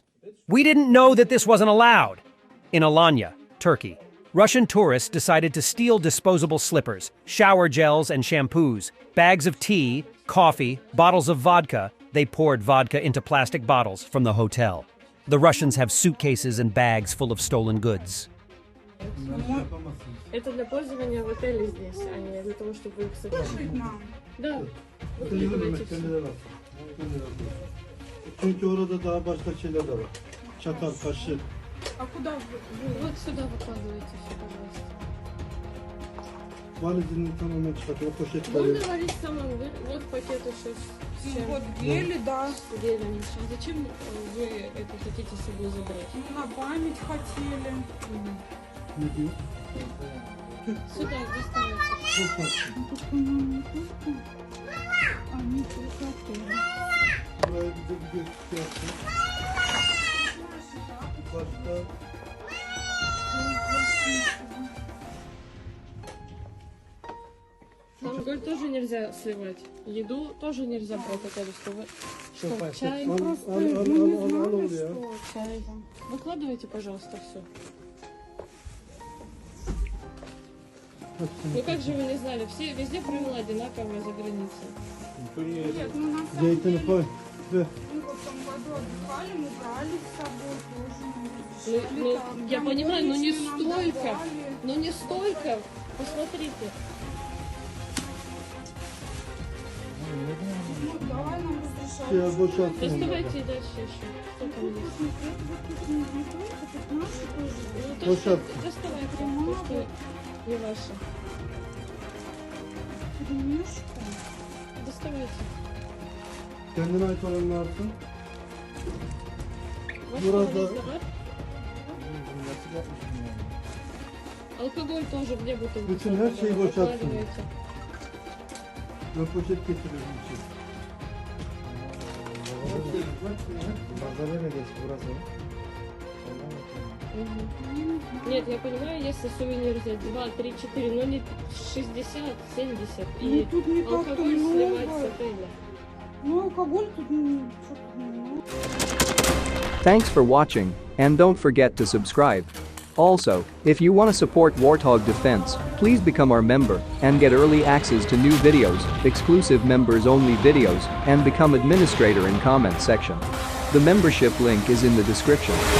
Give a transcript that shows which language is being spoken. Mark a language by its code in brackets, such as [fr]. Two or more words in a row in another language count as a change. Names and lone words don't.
[en] We didn't know that this wasn't allowed. In Alanya, Turkey, Russian tourists decided to steal disposable slippers, shower gels and shampoos, bags of tea, coffee, bottles of vodka. They poured vodka into plastic bottles from the hotel. The Russians have suitcases and bags full of stolen goods. [ru] Это для пользования в отеле здесь, а не для того, чтобы их собрать. Да. [tr] Çünkü orada daha başka şeyler de var. Çatal, kaşık. [ru] А куда вы? Вот сюда выкладывайте все, пожалуйста. [tr] Valizinin tamamen çıkartıyor, poşetleri. [ru] Можно варить самому. Вот пакет еще с чем? Вот гели, да. С гелем. А зачем вы это хотите с собой забрать? На память хотели. [tr] Ne diyor? [ru] Сюда доставайте. Они только хотели. [tr] Buraya bize bir gösteri yapsın. Başka [ru] Алкоголь тоже нельзя сливать. Еду тоже нельзя брать отелю. Что, чай? [tr] al oraya. [ru] Что, чай? Выкладывайте, пожалуйста, все. Ну как же вы не знали? Все, везде правила одинаковые за границей. Нет, ну на самом [tr] Zeytini koy. Ve [ru] мы в том году отдыхали, мы брали с собой тоже. Ну, я понимаю, но не столько. Но не столько. Посмотрите. Ну, давай нам разрешают. [tr] ya boşaltın onları. [ru] Доставайте и дальше еще. Что там есть? Это наши тоже. Ну, то, Вот что, так. доставайте, то, что не ваше. Перемешка. Доставайте. [tr] Kendine ait olanını alsın. [ru] Ваш [tr] Burada- [ru] вализа, да? Алкоголь тоже где бутылку? [tr] Bütün her şeyi boşalttım. [ru] Выкладываете. [tr] Ve poşet getiriyorum için. [ru] Нет, я понимаю, если сувенир взять 2, 3, 4, но не 60, 70. И тут не как-то алкоголь сливать много. с отеля. Ну, алкоголь тут что-то немного. [en] Thanks for watching, and don't forget to subscribe. Also, if you want to support Warthog Defense, please become our member and get early access to new videos, exclusive members-only videos, and become administrator in comment section. The membership link is in the description.